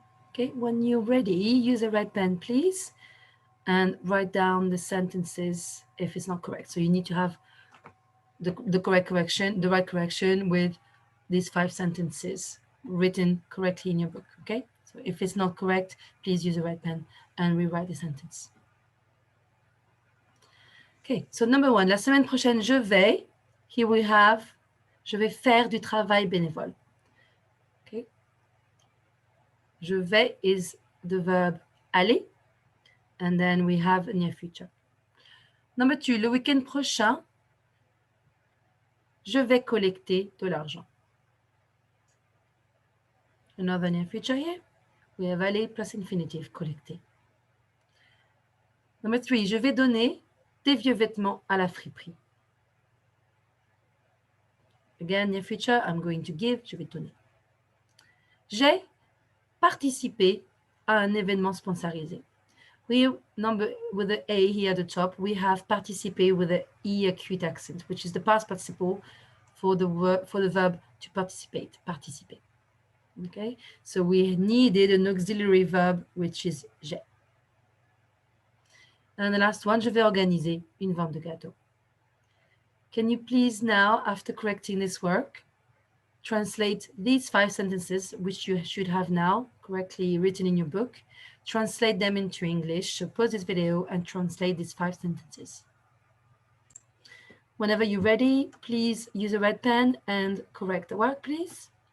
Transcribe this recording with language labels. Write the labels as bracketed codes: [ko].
[en] Okay, when you're ready, use a red pen, please, and write down the sentences if it's not correct. So you need to have the right correction with these 5 sentences written correctly in your book, okay? So if it's not correct, please use a red pen and rewrite the sentence. Okay, so number 1, [fr] la semaine prochaine, je vais. [en] Here we have, [fr] je vais faire du travail bénévole. [en] Okay. [fr] Je vais [en] is the verb aller, and then we have near future. Number 2, [fr] le week-end prochain, je vais collecter de l'argent. [en] Another near future here. We have aller plus infinitive, collecter. Number 3, [fr] je vais donner des vieux vêtements à la friperie. [en] Again, near future, I'm going to give, [fr] je vais donner. J'ai participé à un événement sponsorisé. [en] With the A here at the top, we have participé with the E acute accent, which is the past participle for the verb to participate, participer. Okay, so we needed an auxiliary verb, which is j'ai. And the last one, [fr] je vais organiser une vente de gâteaux. [en] Can you please now, after correcting this work, translate these 5 sentences, which you should have now correctly written in your book, translate them into English. So pause this video and translate these 5 sentences. Whenever you're ready, please use a red pen and correct the work, please.